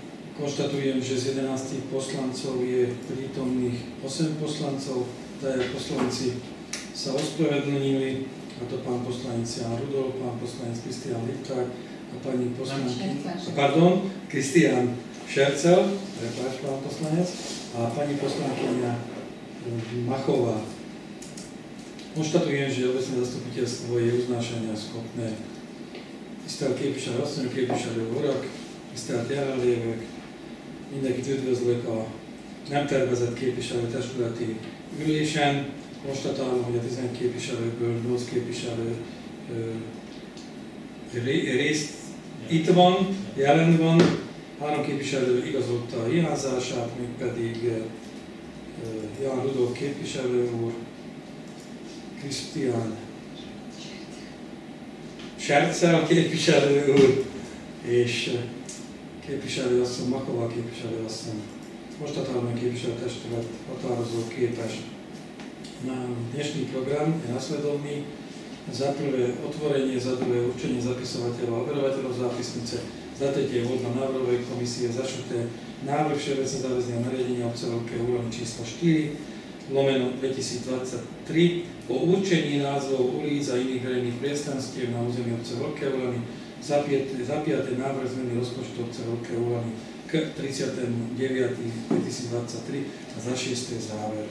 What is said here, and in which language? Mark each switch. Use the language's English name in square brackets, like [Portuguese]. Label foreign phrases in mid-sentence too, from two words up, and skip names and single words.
[Slovak] Konštatujem, že z 11 poslancov je prítomných 8 poslancov, traja poslanci sa ospravedlnili, a to pán poslanec Jan Rudolf, pán poslanec Kristián Lipták a pani Kristián Šercel, pán poslanec, a pani poslankyňa Machová. Konštatujem, že obecné zastupiteľstvo je uznášania schopné. [Hungarian] Tisztelt képviselőasszony, képviselő urak, tisztelt jelenlévők, mindenkit üdvözlök a nem tervezett képviselőtestületi ülésen. Konstatálom, hogy a 10 képviselőből 8 képviselő részt itt van, jelen van. 3 képviselő igazolta a hiányzását, mégpedig Jan Rudolf képviselő úr, Kristián Šercel képviselő úr, és képviselőasszony, Machová képviselőasszony. Konštatálom, hogy képviselőtestület határozó képes. [Slovak] Na dnešný program je nasledovný. Za prvé otvorenie, za druhé určenie zapisovateľov a overovateľov zápisnice, za tretie voľba návrhovej komisie, za štvrté návrh všeobecne záväzného nariadenia obce-Veľké Úlany číslo 4/2023 o určení názvov ulic a iných verejných priestranstiev na území obce-Veľké Úlany, za piaté návrh zmeny rozpočtu obce-Veľké Úlany k 30.9.2023 a za šiesté záver.